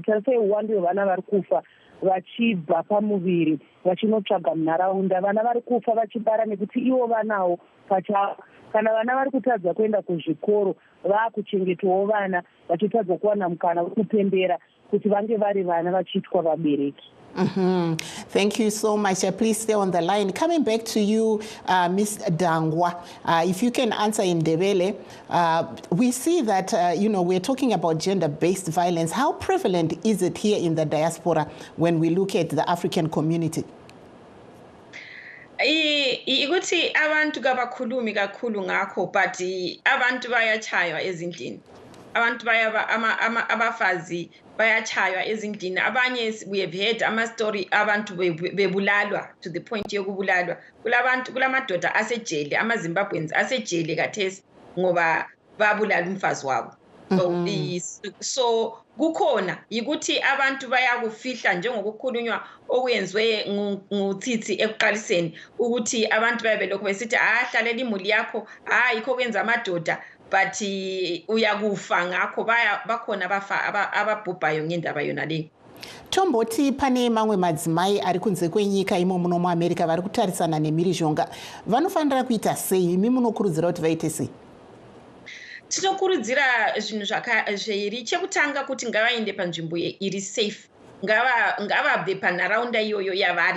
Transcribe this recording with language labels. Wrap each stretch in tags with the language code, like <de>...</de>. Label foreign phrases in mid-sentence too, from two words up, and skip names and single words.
<sn>Tarisai uwandu hwevana vari kufa vachibva pamuviri vachinotsvaga munharaunda. Vana vari kufa vachibara nekuti ivo vanawo pachavo. Kana vana vari kutadza kuenda kuzvikoro, vaakuchengetwawo vana vachitadza kuwana mukana wekupembera kuti vange vari vana vachiitwa vabereki.</sn> <en>Thank you so much. Please stay on the line. Coming back to you, Ms. Dangwa, if you can answer in Ndebele, we see that, we're talking about gender-based violence. How prevalent is it here in the diaspora when we look at the African community?</en> <nd>Ikuthi abantu kabakhulumi kakhulu ngakho, but abantu bayachaywa ezindlini. Abantu abafazi bayachaywa ezindlini. Abanye</nd> <en>we have heard</en> <nd>ama-story abantu bebulalwa</nd> <en>to the point</en> <nd>yokubulalwa. Kulamadoda asejele, ama-Zimbabweans asejele kathesi ngoba babulala umfazi wabo. So kukhona yikuthi abantu bayakufihla njengokukhulunywa okwenziwe ngutsitsi ekuqaliseni ukuthi abantu bayabelokhu besithi hlalela imuli yakho yikho kwenza amadoda but uyakufa ngakho bakhona ababhubhayo ngendaba yona leyo.</nd> <sn>Tomboti pane mamwe madzimai ari kunze kwenyika imo muno muAmerica vari kutarisana nemhirizhonga, vanofanira kuita sei? Imi munokurudzira kuti vaite sei? Tinokurudzira zvinhu zviri. Chekutanga kuti ngavaende panzvimbo iri safe, ngavabve panharaunda iyoyo yavari.</sn>